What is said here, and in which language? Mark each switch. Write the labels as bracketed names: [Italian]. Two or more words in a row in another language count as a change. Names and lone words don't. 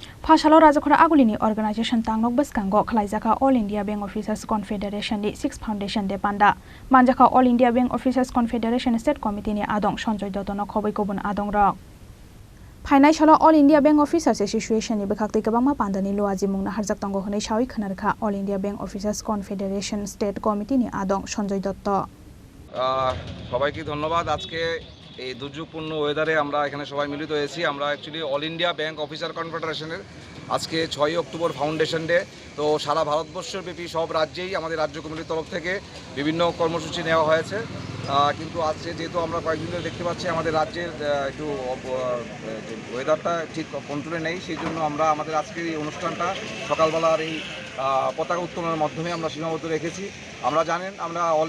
[Kok Borok] Phashalo Rajakhora Aguli Organization Tangnok Bwskango Palaijakha All India Bank Officers Confederation ni 6 Foundation de Panda Manjakha All India Bank Officers Confederation State Committee ni Adong Sanjoy Dotono Khoboi Kobun Adong Rok Financial All India Bank Officers Association ni bekhakti kabangma pandani loaji mungna harjak tongo honai shawi khanarkha All India Bank Officers Confederation State Committee ni Adong Sanjoy Dotto [Bangla] সবাইকে ধন্যবাদ আজকে এই দুর্যোগপূর্ণ ওয়েদারে আমরা এখানে সবাই মিলিত হয়েছি আমরা অ্যাকচুয়ালি অল ইন্ডিয়া ব্যাংক অফিসার কনফেডারেশনের আজকে 6 অক্টোবর [English] foundation day [Bangla] তো সারা ভারতবর্ষব্যাপী সব রাজ্যেই আমাদের রাজ্য কমিটির তরফ থেকে বিভিন্ন কর্মসূচি নেওয়া হয়েছে কিন্তু আজকে যেহেতু আমরা কয়েকদিন ধরে দেখতে পাচ্ছি আমাদের রাজ্যের একটু ওয়েদারটা ঠিক কন্ট্রোলে নেই সেই জন্য আমরা আমাদের আজকের এই অনুষ্ঠানটা সকালবেলার এই পতাকা উত্তোলনের মাধ্যমে আমরা সীমাবদ্ধ রেখেছি আমরা জানেন আমরা অল